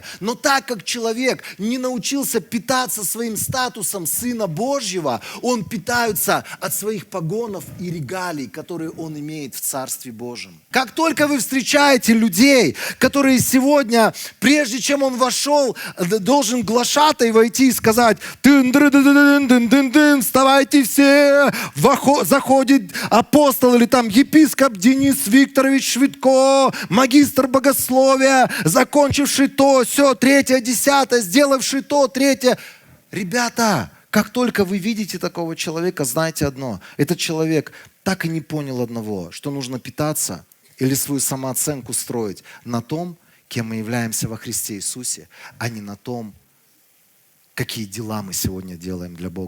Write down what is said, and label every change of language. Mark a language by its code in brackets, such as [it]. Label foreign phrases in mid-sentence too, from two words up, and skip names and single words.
[ru] Но так как человек не научился питаться своим статусом Сына Божьего, он питается от своих погонов и и регалий, которые он имеет в Царстве Божьем. Как только вы встречаете людей, которые сегодня, прежде чем он вошел, должен глашатай войти и сказать: «Тын-дры-ды-ды-дын-дын-дын-дын, вставайте все!» Заходит апостол или там епископ Денис Викторович Швидко, магистр богословия, закончивший то, все, третье, десятое, сделавший то, третье. Ребята, как только вы видите такого человека, знайте одно: этот человек так и не понял одного, что нужно питаться или свою самооценку строить на том, кем мы являемся во Христе Иисусе, а не на том, какие дела мы сегодня делаем для Бога.